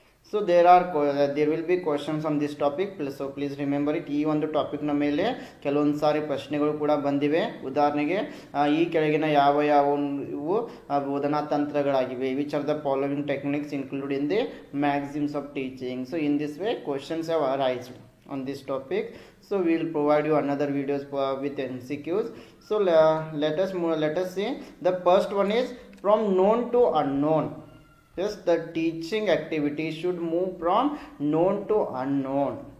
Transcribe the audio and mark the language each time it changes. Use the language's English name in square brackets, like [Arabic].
[English] So there will be questions on this topic, so please remember it. [Kannada] ಈ ಒಂದು ಟಾಪಿಕ್ನ ಮೇಲೆ ಕೆಲವೊಂದು ಸಾರಿ ಪ್ರಶ್ನೆಗಳು ಕೂಡ ಬಂದಿವೆ. ಉದಾಹರಣೆಗೆ ಈ ಕೆಳಗಿನ ಯಾವ ಇವು ಬೋಧನಾ ತಂತ್ರಗಳಾಗಿವೆ, [English] Which are the following techniques include in the maxims of teaching. So in this way questions have arisen on this topic. So we will provide you another videos with MCQs. So let us see. The first one is from known to unknown. Yes, the teaching activity should move from known to unknown.